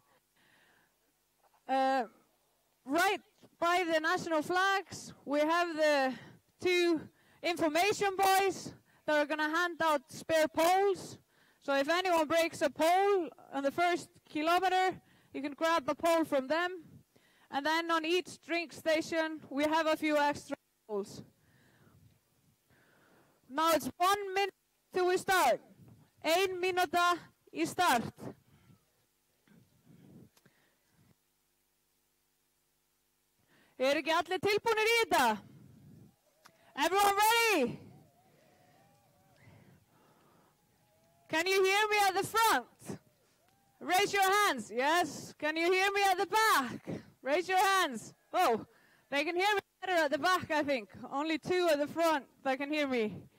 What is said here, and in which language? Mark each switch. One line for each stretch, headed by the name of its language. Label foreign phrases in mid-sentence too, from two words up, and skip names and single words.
English: Right by the national flags, we have the 2 information boys that are going to hand out spare poles. So if anyone breaks a pole on the first kilometer, you can grab a pole from them. And then on each drink station, we have a few extra poles. Now it's 1 minute till we start.
Icelandic: 1 mínúta í start. Eru ekki allir tilbúnir í þetta?
English: Everyone ready? Can you hear me at the front? Raise your hands. Yes. Can you hear me at the back? Raise your hands. Oh, they can hear me better at the back, I think. Only 2 at the front that can hear me.